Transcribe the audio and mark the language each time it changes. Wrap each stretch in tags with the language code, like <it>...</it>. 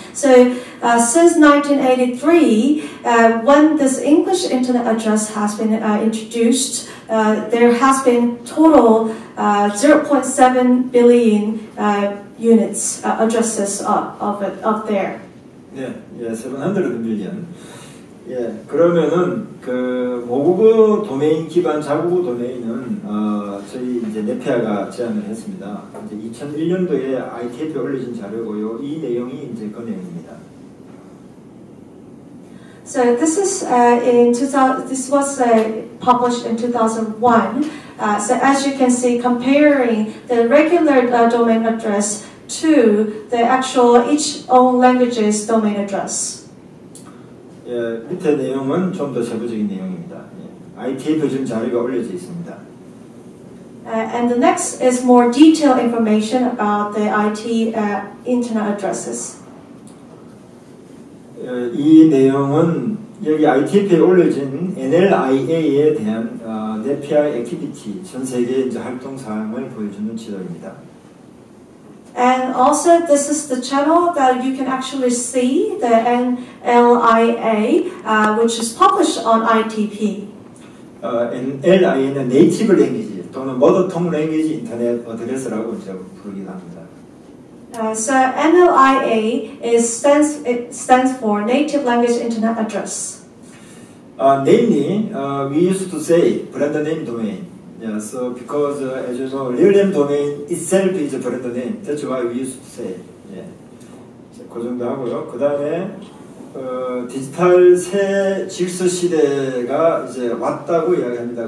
<en>So since 1983, when this English internet address has been introduced, there has been total 0.7 billion units addresses of there. 네, 예, 700 million.</en> <ko>예, 그러면은 그 모국어 도메인 기반 자국어 도메인은 저희 이제 네피아가 제안을 했습니다. 이제 2001년도에 ITF에 올려진 자료고요. 이 내용이 이제 그 내용입니다.</ko> <en>So this is this was published in 2001. So as you can see, comparing the regular domain address to the actual each own language's domain address.</en> <ko>예, 밑에 내용은 좀 더 세부적인 내용입니다. 예, ITF 지금 자료가 올려져 있습니다.</ko> <en>And the next is more detailed information about the IT internet addresses.</en> <ko>이 내용은 여기 ITF에 올려진 NLIA에 대한 네피아 액티비티 전 세계 이제 활동 사항을 보여주는 지도입니다.</ko> <en>And also, this is the channel that you can actually see the NLIA, which is published on ITP.</en> <ko>NLIA는 네이티브 랭귀지 또는 머더통 랭귀지 인터넷 어드레스라고 이제 부르기도 합니다.</ko> <en>So NLIA stands for Native Language Internet Address. Namely, we used to say brand name domain. Yeah, so because as you know, real name domain itself is a brand name. That's why we used to say.</en> <ko>예, 그 정도 하고요. 그 다음에 디지털 새 질서 시대가 이제 왔다고 이야기합니다.</ko>